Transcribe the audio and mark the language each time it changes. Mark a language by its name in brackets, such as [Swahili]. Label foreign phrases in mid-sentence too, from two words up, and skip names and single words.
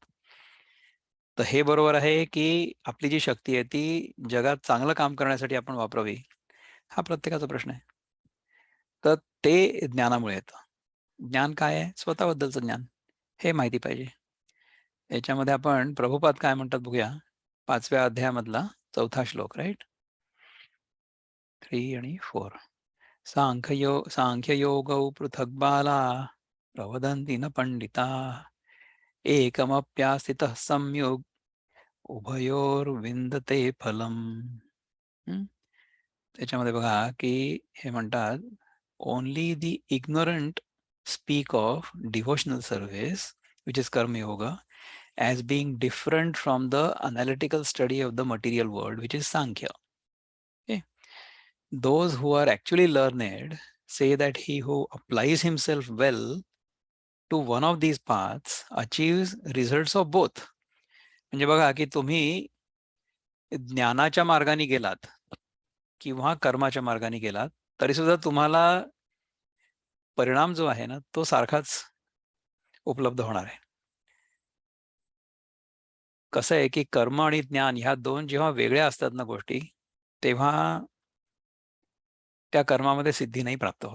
[Marathi] तर हे बरोबर आहे, की आपली जी शक्ती आहे, ती जगात चांगलं काम करण्यासाठी आपण वापरावी, हा प्रत्येकाचा प्रश्न आहे. तर ते ज्ञानामुळे येतं. ज्ञान काय आहे? स्वतःबद्दलचं ज्ञान. हे माहिती पाहिजे. याच्यामध्ये आपण प्रभुपाद काय म्हणतात बघूया. 5व्या अध्यायामधला 4था श्लोक राइट? 3 आणि 4. [Sanskrit] सांख्ययोगौ पृथक् बाला प्रवदन्ति न पंडिताः एकमप्यास्थितः सम्यग् उभयोर्विन्दते फलम्. [Marathi] त्याच्यामध्ये बघा की हे म्हणतात, [English] only the ignorant speak of devotional service which is karmayoga as being different from the analytical study of the material world, which is Sankhya. Okay? Those who are actually learned say that he who applies himself well to one of these paths achieves results of both. [Marathi] म्हणजे बघा की तुम्ही ज्ञानाच्या मार्गाने गेलात किंवा कर्माच्या मार्गाने गेलात, तरी सुद्धा तुम्हाला परिणाम जो आहे ना, तो सारखाच उपलब्ध होणार आहे. कसं आहे की कर्म आणि ज्ञान ह्या दोन जेव्हा वेगळ्या असतात ना गोष्टी, तेव्हा त्या कर्मामध्ये सिद्धी नाही प्राप्त होत.